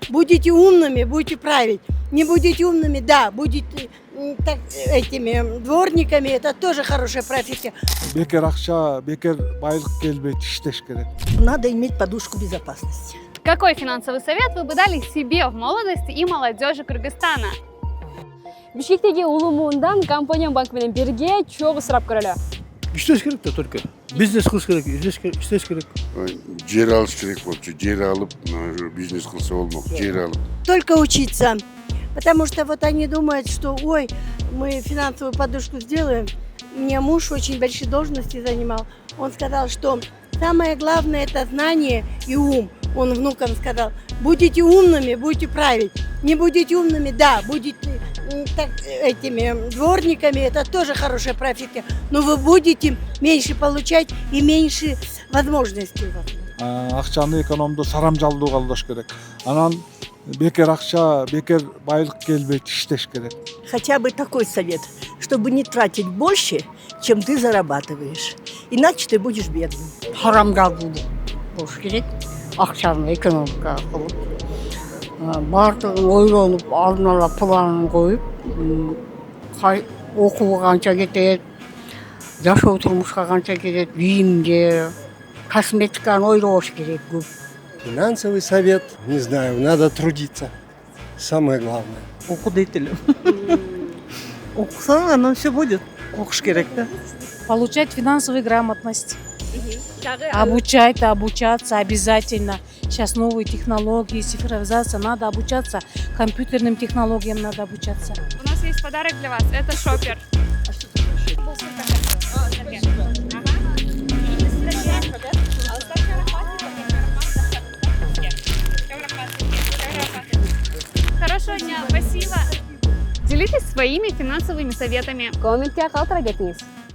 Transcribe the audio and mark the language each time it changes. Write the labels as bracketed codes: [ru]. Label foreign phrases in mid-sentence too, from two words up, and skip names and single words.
[ru] Будете умными, будете править. Не будете умными, да, будете этими дворниками, это тоже хорошая профессия. [ky] Бекер акча, бекер байлык келбейт, иштеш керек. [ru] Надо иметь подушку безопасности. Какой финансовый совет вы бы дали себе в молодости и молодежи Кыргызстана? [ky] Бишкектеги улуу муундан компания банк менен бирге чогуу сурап көрөлү. Иштеш керек де только. Бизнес кылыш керек, иштеш керек. Жер алыш керек болчу. Жер алып, бизнес кылса болмок. Жер алып. [ru] Только учиться. Потому что вот они думают, что ой, мы финансовую подушку сделаем. У меня муж очень большие должности занимал. Он сказал, что самое главное это знание и ум. Он внукам сказал, будете умными, будете править. Не будете умными, да, будете этими дворниками, это тоже хорошая профессия. Но вы будете меньше получать и меньше возможностей у вас. [ky] Акчаны экономдо сарамжалдуу колдош керек. Анан бекер акча, бекер байлык келбейт, иштеш керек. [ru] Хотя бы такой совет, чтобы не тратить больше, чем ты зарабатываешь. Иначе ты будешь бедным. [ky] Харамдалдуу болуш керек. Акчаны экономика кылып, баардыгын ойлонуп, алдын ала планын коюп, окууга канча кетет, жашоо турмушка канча кетет, кийимге, косметиканы ойлош керек көп. [ru] Финансовый совет, не знаю, надо трудиться. Самое главное. [ky] Оку дейтелі. Оқысаң, анан [ru] все будет. [ky] Оқыш керек, да? [ru] Получать финансовую грамотность. Обучаться обязательно. Сейчас новые технологии, цифровизация, надо обучаться. Компьютерным технологиям надо обучаться. У нас есть подарок для вас. Это шопер. Хорошего дня, спасибо. Делитесь своими финансовыми советами. [ky] Комментке калтыра кетиңиз.